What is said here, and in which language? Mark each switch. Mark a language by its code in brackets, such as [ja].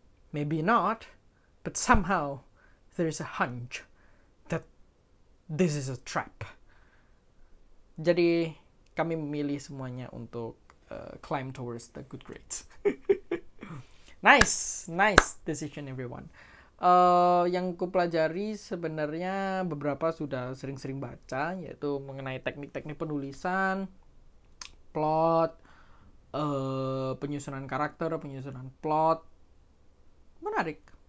[en] Maybe not, but somehow there is a hunch that this is a trap. [id] Jadi kami memilih semuanya untuk [en] climb towards the good grades. Nice decision everyone. [id] Yang ku pelajari sebenarnya beberapa sudah sering-sering baca, yaitu mengenai teknik-teknik penulisan, plot, penyusunan karakter, penyusunan plot. Menarik.